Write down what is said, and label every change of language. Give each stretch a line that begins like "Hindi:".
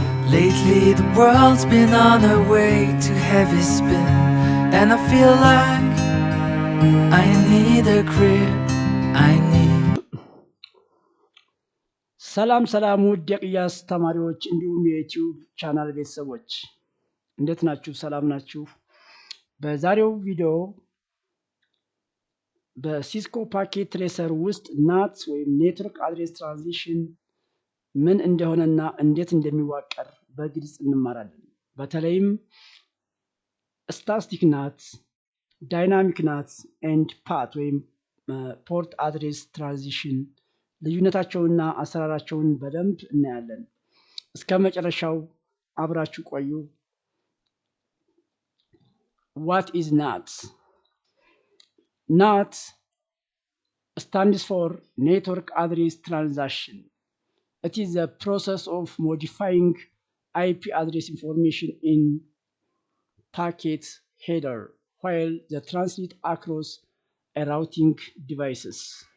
English: Lately the world's been on a way to heavy spin, and I feel like I need a crib, I need.
Amharic: ሰላም ውድ የቅያስ ተማሪዎች እንዲሁም የዩቲዩብ ቻናል ቤተሰቦች እንዴት ናችሁ? ሰላም ናችሁ? በዛሬው ቪዲዮ በሲስኮ ፓኬት ትሬሰር ውስጥ ናት ወይም ኔትወርክ አድሬስ ትራንዚሽን ምን እንደሆነና እንዴት እንደሚዋቀር በግልጽ እንማራለን። በተለይም ስታቲክ ናት፣ ዳይናሚክ ናት ኤንድ ፓት ወይም ፖርት አድሬስ ትራንዚሽን ልዩነታቸውና አሰራራቸውን በደንብ እናያለን። እስከ መጨረሻው አብራችሁ ቆዩ።
English: What is NAT? NAT stands for Network Address Transition. It is the process of modifying IP address information in packet header while the transit across a routing devices.